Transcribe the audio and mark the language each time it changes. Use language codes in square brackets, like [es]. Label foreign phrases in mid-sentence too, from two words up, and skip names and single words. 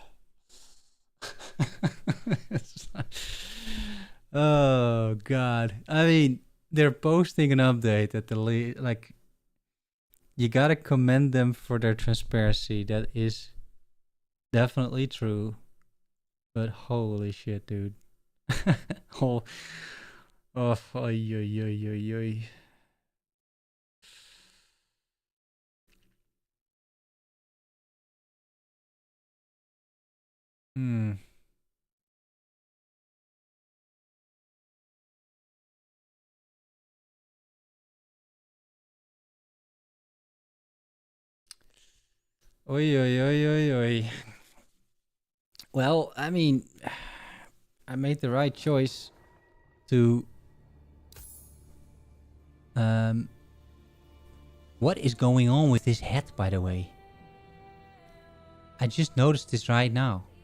[en] Oh God! I mean, they're posting an update at the like. You gotta commend them for their transparency. That is definitely true. But holy shit, dude! Oh, oy, oy, oy, oy, oy. Hmm. Oi, oi, oi, oi, oi. Well, I mean, I made the right choice to... What is going on with this hat, by the way? I just noticed this right now.